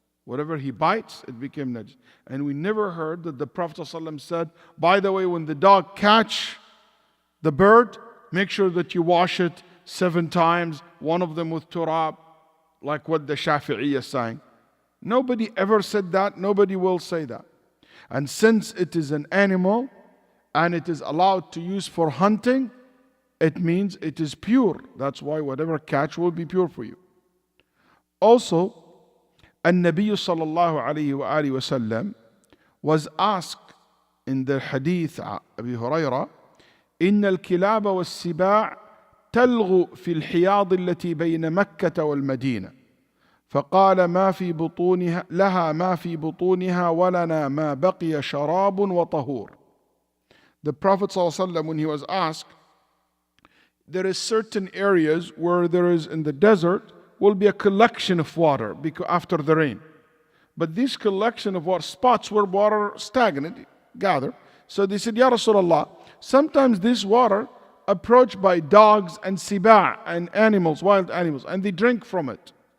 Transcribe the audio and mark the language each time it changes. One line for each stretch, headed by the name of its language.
English: Whatever he bites, it became najis. And we never heard that the Prophet ﷺ said, by the way, when the dog catch the bird, make sure that you wash it 7 times, one of them with turab, like what the Shafi'i is saying. Nobody ever said that. Nobody will say that. And since it is an animal and it is allowed to use for hunting, it means it is pure. That's why whatever catch will be pure for you. Also, An-Nabi sallallahu alayhi wa alihi wa sallam was asked in the hadith Abi Hurairah,
Arabic: إن الكلاب والسباع تلغو في الحياض التي بين مكة والمدينة فقال ما في بطونها لها ما في بطونها ولنا ما بقي شراب وطهور.
English: The Prophet ﷺ, when he was asked, there is certain areas where there is in the desert will be a collection of water after the rain. But this collection of water, spots where water stagnant, gather. So they said, Ya Rasulullah, sometimes this water approached by dogs and siba' and animals, wild animals, and they drink from it.